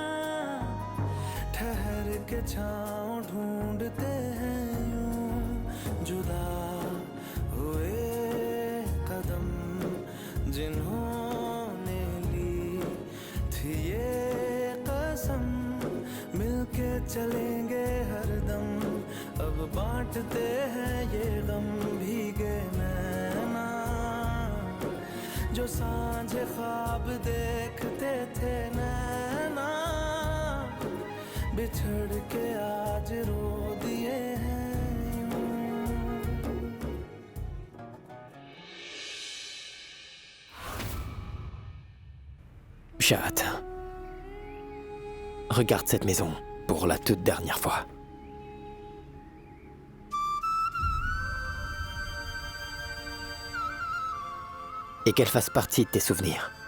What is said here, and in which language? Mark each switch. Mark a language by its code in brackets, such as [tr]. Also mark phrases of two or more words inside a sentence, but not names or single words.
[hi] ठहर के छाँव ढूंढते हैं यूं जुदा हुए कदम जिन्होंने ली थी ये कसम मिलके चलेंगे हरदम अब बांटते हैं ये गम भीगे नैना जो सांझे ख्वाब देखते थे नैना बिछड़ के आज रो दिए हैं यूं। [fr] Jade, regarde cette maison pour la toute dernière fois. Et qu'elle fasse partie de tes souvenirs.